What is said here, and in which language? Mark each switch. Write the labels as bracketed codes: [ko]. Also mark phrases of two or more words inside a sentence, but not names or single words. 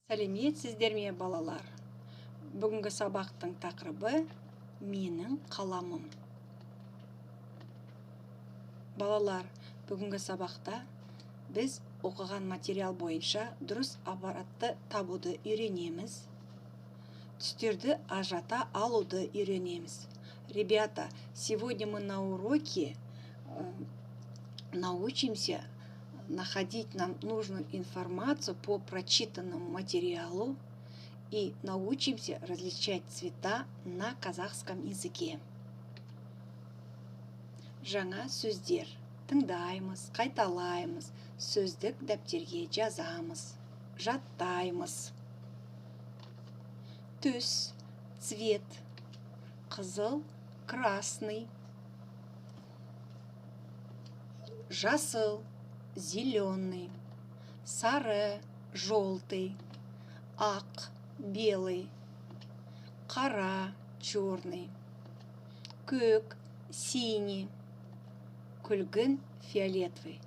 [kk] Сәлеметсіздер ме, балалар? Бүгінгі сабақтың тақырыбы менің қаламым. Балалар, бүгінгі сабақта біз оқыған материал бойынша дұрыс аппаратты табуды үйренеміз. Түстерді ажырата алуды үйренеміз. [ru] Ребята, сегодня мы на уроке научимся находить нам нужную информацию по прочитанному материалу и научимся различать цвета на казахском языке. [kk] Жаңа сөздер тыңдаймыз, қайталаймыз, сөздік дәптерге жазамыз, жаттаймыз. Түс, цвет, қызыл, красный, жасыл, зеленый, сары, желтый, ақ, белый, қара, черный, көк, синий, күлгін, фиолетовый.